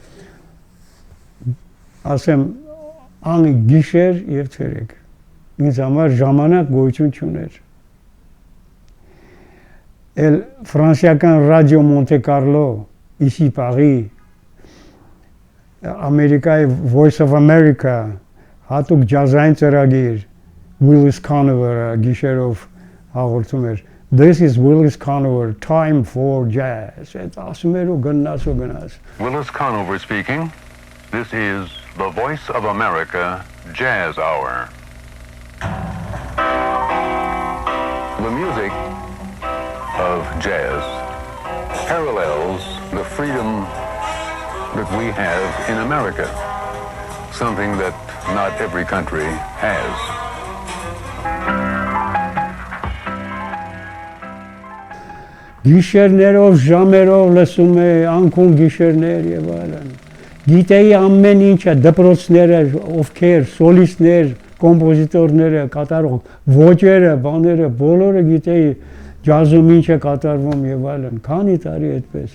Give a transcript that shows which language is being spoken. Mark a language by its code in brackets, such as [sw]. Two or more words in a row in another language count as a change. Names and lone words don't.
[hy] Ասեմ, գիշեր եւ ցերեկ։ Ինձ համար ժամանակ գոյություն չուներ։ El ֆրանսիական ռադիո Monte Carlo, [fr] ici Paris, [hy] Ամերիկայի Voice of America, հատուկ ջազային ծրագիր, Willis Conover գիշերով հաղորդում էր։ [en] This is Willis Conover, time for jazz. [hy] Այդ ասում էր ու գնաց ու գնաց։ [en] Willis Conover speaking. This is the Voice of America Jazz Hour. The music of jazz parallels the freedom that we have in America, something that not every country has. [hy] Գիշերներով, ժամերով լսում էի, անկուն գիշերներ եւ այլն։ Գիտեի ամեն ինչը, դպրոցները, ովքեր, սոլիստներ, կոմպոզիտորները, կատարող, ոճերը, բաները, բոլորը գիտեի ջազում ինչ է կատարվում եւ այլն։ Քանի տարի այդպես։